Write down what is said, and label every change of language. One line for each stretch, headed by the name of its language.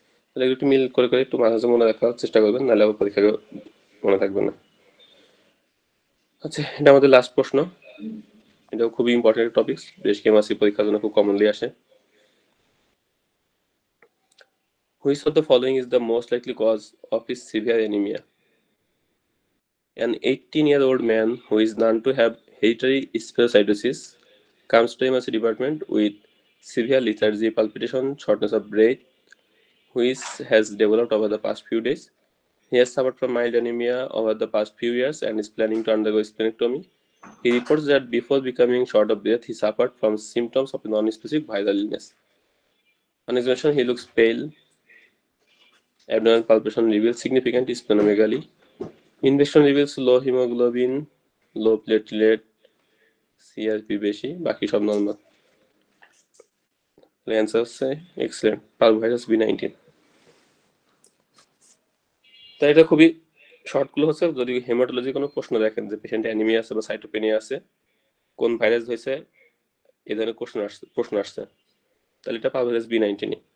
Bangla: তাহলে একটু মিল করে করে একটু মাঝে মাঝে মনে রাখার চেষ্টা করবেন, নাহলে আবার পরীক্ষায় মনে থাকবে না। আচ্ছা, এটা আমাদের লাস্ট প্রশ্ন। এটাও খুবই ইম্পর্টেন্ট টপিক, বেশ কেমাসি পরীক্ষার জন্য খুব কমনলি আসে।
English: Which of the following is the most likely cause of his severe anaemia? An 18-year-old man who is known to have hereditary spherocytosis comes to emergency department with severe lethargy, palpitation, shortness of breath, which has developed over the past few days. He has suffered from mild anemia over the past few years and is planning to undergo splenectomy. He reports that before becoming short of breath, he suffered from symptoms of a non-specific viral illness. On examination, he looks pale. Abdominal palpation reveals significant splenomegaly. Investigation reveals low hemoglobin, low platelet,
Bangla: CRP বেশি, বাকি সব normal. Answer হচ্ছে excellent, পারভাইরাস বি19। তাই এটা খুবই শর্টগুলো হচ্ছে, যদি haematology কোনো প্রশ্ন দেখেন যে পেশেন্ট অ্যানিমিয়া আছে বা সাইটোপেনিয়া আছে, কোন ভাইরাস হয়েছে, এ ধরনের প্রশ্ন আসছে, তাহলে এটা পারভাইরাস বি19।